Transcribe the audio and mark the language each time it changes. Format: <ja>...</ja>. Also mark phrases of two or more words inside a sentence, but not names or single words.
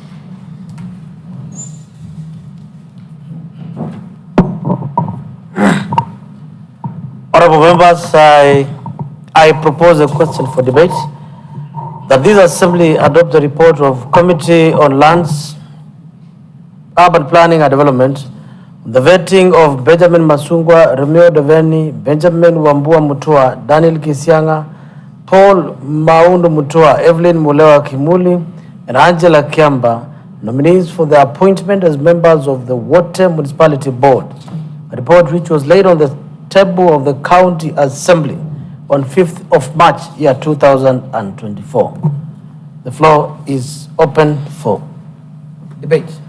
<en>Honorable members, I propose a question for debate that this assembly adopt the report of Committee on Lands, Urban Planning and Development, the vetting of Benjamin Masungwa, Romeo Ndeveni, Benjamin Wambua Mutua, Daniel Kisianga, Paul Maundu Mutua, Evelyn Mulewa Kimuli, and Angela Kiamba, nominees for their appointment as members of the Water Municipality Board. A report which was laid on the table of the County Assembly on 5th of March, year 2024. The floor is open for debate.</en>